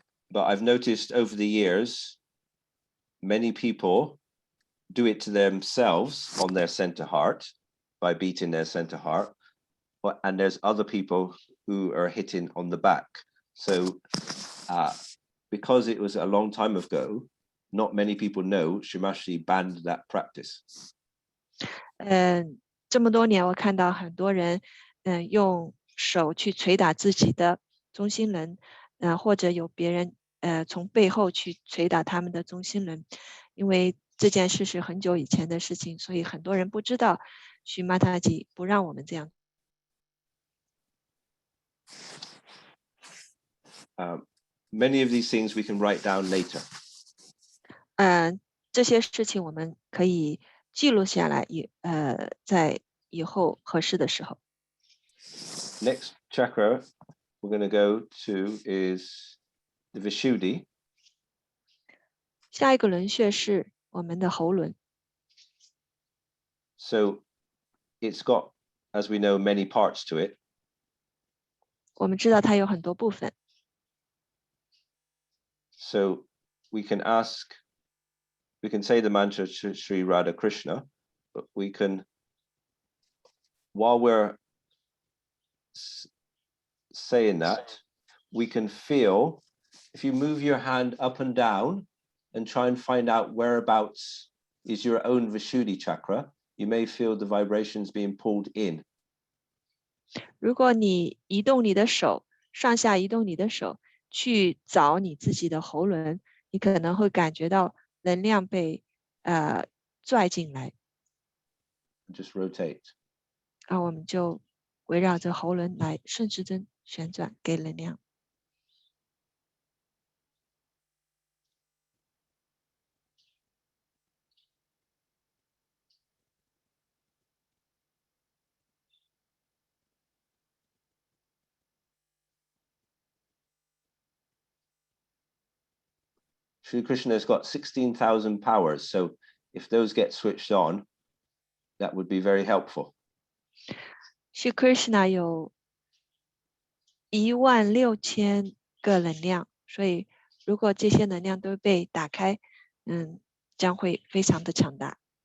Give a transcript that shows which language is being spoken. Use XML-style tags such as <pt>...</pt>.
<en>But I've noticed over the years, many people do it to themselves on their center heart by beating their center heart. And there's other people who are hitting on the back. So because it was a long time ago, not many people know Shimashi banned that practice.</en> <zh>这么多年我看到很多人用手去捶打自己的中心轮，或者有别人从背后去捶打他们的中心轮，因为这件事是很久以前的事情，所以很多人不知道须玛塔吉不让我们这样。</zh> <en>Many of these things we can write down later.</en> <zh>这些事情我们可以记录下来，在以后合适的时候。</zh> <en>Next chakra we're going to go to is the Vishuddhi.</en> <zh>下一个轮穴是我们的喉轮。</zh> <en>So it's got, as we know, many parts to it.</en> <zh>我们知道它有很多部分。</zh> <en>So we can say the mantra Sri Radha Krishna, but we can, while we're saying that, we can feel, if you move your hand up and down and try and find out whereabouts is your own Vishuddhi chakra, you may feel the vibrations being pulled in.</en> <zh>如果你移动你的手，上下移动你的手，去找你自己的喉轮，你可能会感觉到能量被拽进来。</zh> <en>Just rotate.</en> <zh>我们就围绕着喉轮来顺时针旋转，给能量。</zh> <en>Sri Krishna has got 16,000 powers, so if those get switched on, that would be very helpful.</en> <zh>Sri Krishna 有16000个能量，所以如果这些能量都被打开，将会非常的强大。</zh>